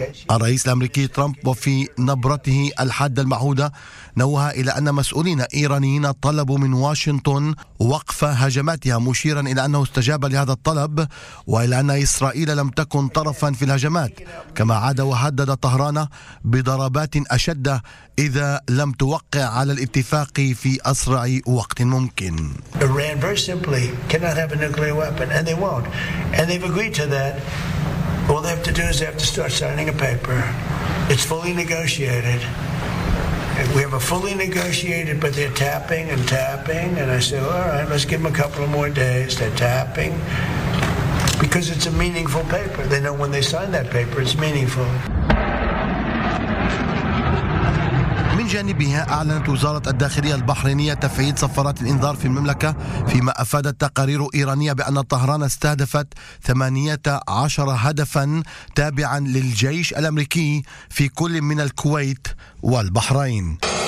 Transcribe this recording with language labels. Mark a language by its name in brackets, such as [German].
[Arabic] الرئيس الأمريكي ترامب وفي نبرته الحادة المعهودة نوه إلى أن مسؤولين إيرانيين طلبوا من واشنطن وقف هجماتها، مشيرا إلى أنه استجاب لهذا الطلب وإلى أن إسرائيل لم تكن طرفا في الهجمات، كما عاد وهدد طهران بضربات أشد إذا لم توقع على الاتفاق في أسرع وقت ممكن. [English] Iran simply cannot have a nuclear weapon and they won't and they've agreed to that. All they have to do is they have to start signing a paper. It's fully negotiated. We have a fully negotiated, but they're tapping and tapping. And I say, all right, let's give them a couple of more days. They're tapping because it's a meaningful paper. They know when they sign that paper, it's meaningful. [Arabic] من جانبها أعلنت وزارة الداخلية البحرينية تفعيل صفارات الإنذار في المملكة، فيما أفادت تقارير إيرانية بأن طهران استهدفت 18 هدفا تابعا للجيش الأمريكي في كل من الكويت والبحرين.